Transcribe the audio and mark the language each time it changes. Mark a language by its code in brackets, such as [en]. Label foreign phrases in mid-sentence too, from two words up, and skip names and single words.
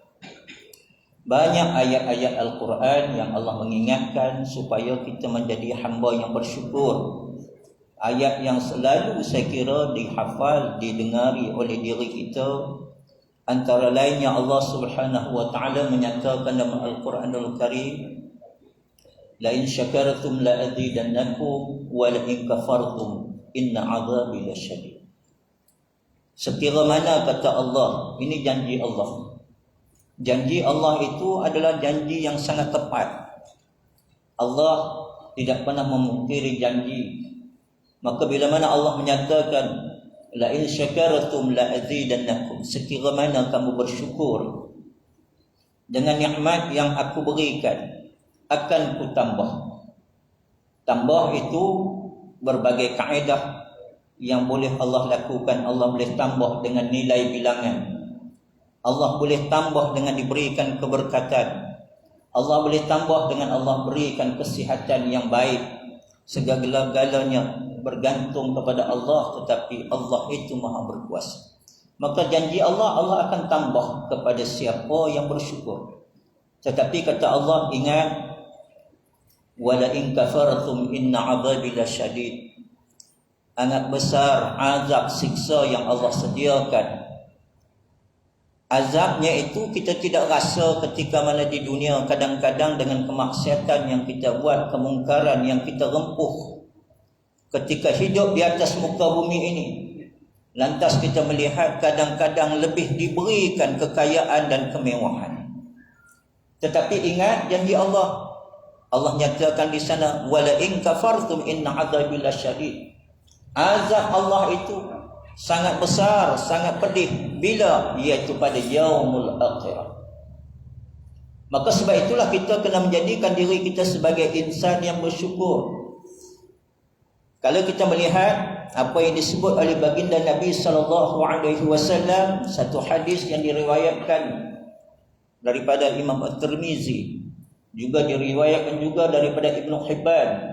[ms] Banyak ayat-ayat Al-Quran yang Allah mengingatkan supaya kita menjadi hamba yang bersyukur. Ayat yang selalu saya kira dihafal, didengari oleh diri kita, antara lainnya Allah [ar] سبحانه وتعالى [ms] menyatakan dalam Al-Quranul Karim, [ar] لئن شكرتم لأزيدنكم ولئن كفرتم إن عذابي لشديد. [ms] Sekira mana, kata Allah, ini janji Allah. Janji Allah itu adalah janji yang sangat tepat. Allah tidak pernah memungkiri janji. Maka bila mana Allah menyatakan [ar] لئن شكرتم لأزيدنكم, [ms] sekira mana kamu bersyukur dengan nikmat yang aku berikan, akan ku tambah. Tambah itu berbagai kaedah yang boleh Allah lakukan. Allah boleh tambah dengan nilai bilangan. Allah boleh tambah dengan diberikan keberkatan. Allah boleh tambah dengan Allah berikan kesihatan yang baik. Segala-galanya bergantung kepada Allah, tetapi Allah itu Maha berkuasa. Maka janji Allah, Allah akan tambah kepada siapa yang bersyukur. Tetapi kata Allah, ingat, [ar] ولئن كفرتم إن عذابي لشديد. [ms] Amat besar azab siksa yang Allah sediakan. Azabnya itu kita tidak rasa ketika mana di dunia. Kadang-kadang dengan kemaksiatan yang kita buat, kemungkaran yang kita rempuh ketika hidup di atas muka bumi ini, lantas kita melihat kadang-kadang lebih diberikan kekayaan dan kemewahan. Tetapi ingat janji Allah. Allah nyatakan di sana, [ar] ولئن كفرتم إن عذابي لشديد. [ms] Azab Allah itu sangat besar, sangat pedih. Bila? Iaitu pada [ar] يوم الآخرة. [ms] Maka sebab itulah kita kena menjadikan diri kita sebagai insan yang bersyukur. Kalau kita melihat apa yang disebut oleh baginda Nabi SAW, satu hadis yang diriwayatkan daripada Imam At-Tirmizi, juga diriwayatkan juga daripada Ibn Hibban.